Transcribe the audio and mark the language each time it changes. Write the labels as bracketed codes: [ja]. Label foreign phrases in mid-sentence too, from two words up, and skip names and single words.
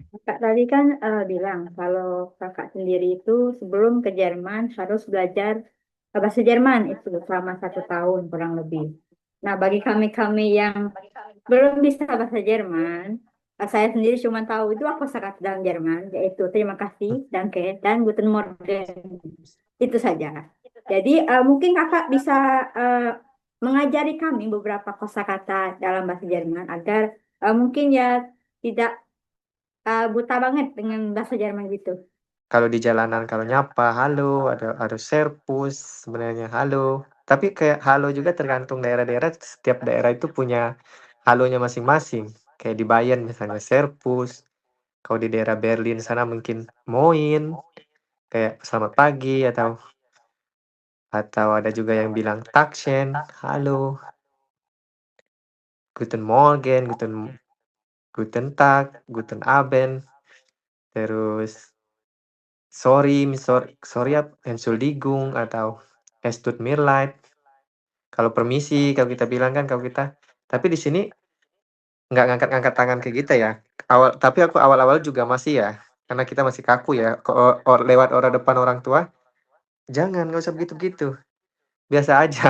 [id] Kakak tadi kan bilang kalau kakak sendiri itu sebelum ke Jerman harus belajar bahasa Jerman itu selama 1 tahun kurang lebih. Nah, bagi kami-kami yang belum bisa bahasa Jerman, saya sendiri cuma tahu itu kosakata dalam Jerman, yaitu terima kasih, [de] danke, dan guten morgen. [id] Itu saja. Jadi mungkin kakak bisa mengajari kami beberapa kosakata dalam bahasa Jerman agar mungkin ya tidak buta banget dengan bahasa Jerman gitu. Kalau di jalanan kalau nyapa, halo, ada serpus sebenarnya halo. Tapi kayak halo juga tergantung daerah-daerah, setiap daerah itu punya halonya masing-masing. Kayak di Bayern misalnya serpus, kalau di daerah Berlin sana mungkin moin, kayak selamat pagi atau ada juga yang bilang Takschen, halo, [de] Guten Morgen, Guten Tag, Guten Abend, terus sorry Entschuldigung atau Es tut mir leid. [id] Kalau permisi, kalau kita bilang kan kalau kita. Tapi di sini nggak ngangkat-ngangkat tangan kayak kita ya. Tapi aku awal-awal juga masih ya, karena kita masih kaku ya. Kalau lewat orang depan orang tua, jangan nggak usah begitu-begitu. Biasa aja.